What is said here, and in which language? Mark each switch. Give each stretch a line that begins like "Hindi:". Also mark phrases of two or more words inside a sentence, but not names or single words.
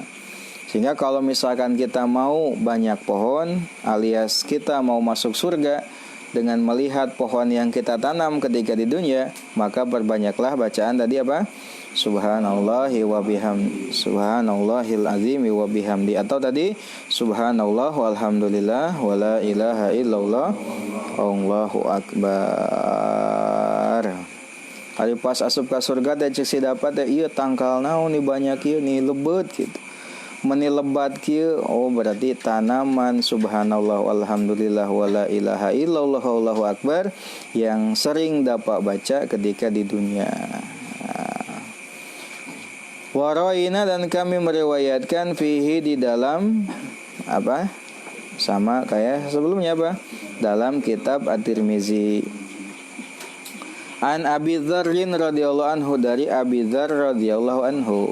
Indonesian: Sehingga kalau misalkan kita mau banyak pohon, alias kita mau masuk surga dengan melihat pohon yang kita tanam ketika di dunia, maka perbanyaklah bacaan tadi apa?
Arabic: سبحان الله وبحمد، سبحان الله العظيم وبحمد,
Indonesian: atau tadi
Arabic: سبحان الله والحمد لله ولا إله إلا الله الله أكبر.
Sundanese: Hari pas asup ka surga teh cek si dapat teh ieu tangkal naon ni banyak ieu ni lebeut gitu. Meni lebat kieu,
Indonesian: oh berarti tanaman
Arabic: سبحان الله والحمد لله ولا إله إلا الله الله أكبر
Indonesian: yang sering dapat baca ketika di dunia. Waraina, dan kami meriwayatkan fihi di dalam apa? Sama kayak sebelumnya apa? Dalam kitab At-Tirmizi.
Arabic: عن أبي ذر رضي الله عنه,
Indonesian: dari Abi Dzar
Arabic: رضي الله عنه.